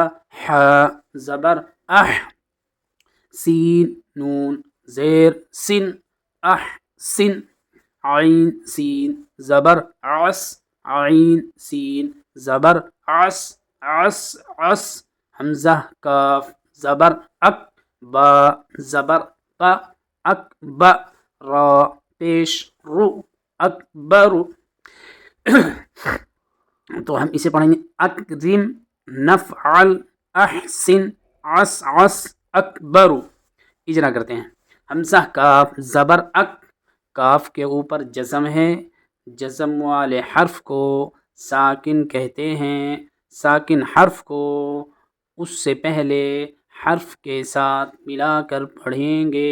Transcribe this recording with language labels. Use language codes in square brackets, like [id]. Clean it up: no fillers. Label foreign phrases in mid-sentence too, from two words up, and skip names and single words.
[ur] ح زبر اح، سین نون زیر سن، احسن، عین سین زبر عس، عین سین زبر عس، عس عس، حمزہ کاف زبر اک، با زبر با، اکب، را پیش رو، اکبر۔ تو ہم اسے پڑھیں گے اکرم، نفعل، احسن، عسعس، اکبر۔ اجرا کرتے ہیں۔ حمزہ کاف زبر اک، کاف کے اوپر جزم ہے، جزم والے حرف کو ساکن کہتے ہیں۔ ساکن حرف کو اس سے پہلے حرف کے ساتھ ملا کر پڑھیں گے۔